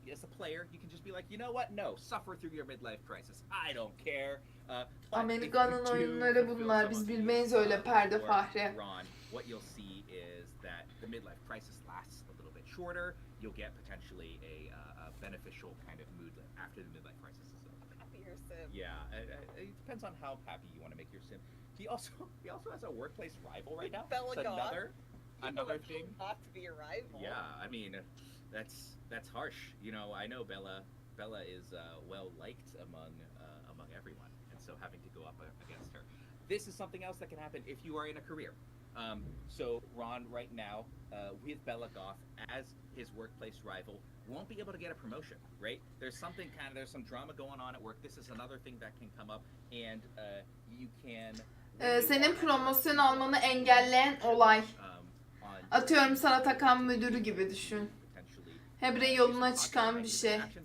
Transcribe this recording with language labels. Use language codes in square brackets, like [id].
[en] As a player, you can just be like, you know what? No, suffer through your midlife crisis. I don't care. [tr] Amerika'nın oyunları bunlar. Biz bilmeyiz öyle perde Fahri. [en] Ron, what you'll see is that the midlife crisis lasts a little bit shorter. You'll get potentially a beneficial kind of mood after the midlife crisis is over. Happier sim. Yeah, it depends on how happy you want to make your sim. He also has a workplace rival right now. Bella It's another thing. Not to be a rival. Yeah, I mean, that's harsh. I know Bella is well liked among everyone, and so having to go up against her. This is something else that can happen if you are in a career. So Ron right now with Bella Goth as his workplace rival won't be able to get a promotion, right? There's some drama going on at work. This is another thing that can come up, and you can. [tr] Senin promosyon almanı engelleyen olay. Atıyorum sana takan müdürü gibi düşün. Hebre yoluna çıkan bir şey.